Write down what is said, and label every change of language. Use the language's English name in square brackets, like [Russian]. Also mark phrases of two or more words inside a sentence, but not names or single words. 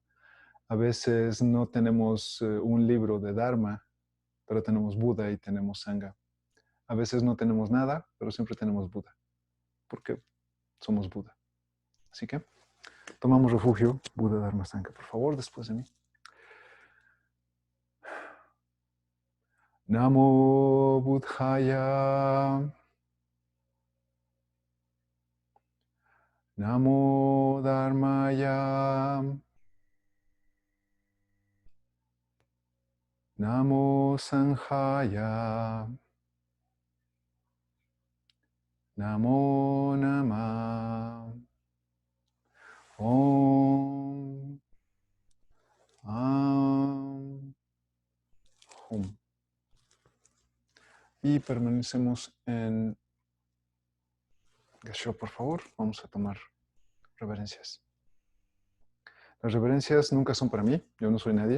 [Spanish] A veces no tenemos un libro de Dharma, pero tenemos Buda y tenemos Sangha. A veces no tenemos nada, pero siempre tenemos Buda, porque somos Buda. Así que tomamos refugio, Buda, Dharma, Sangha, por favor, después de mí. [Sanskrit] नमो बुद्धाय. नमो धर्माय. नमो सङ्घाय. नमो नमः. ॐ आम्. Hum. [Spanish] Y permanecemos en Gasho, por favor. Vamos a tomar reverencias. Las reverencias nunca son para mí, yo no soy nadie.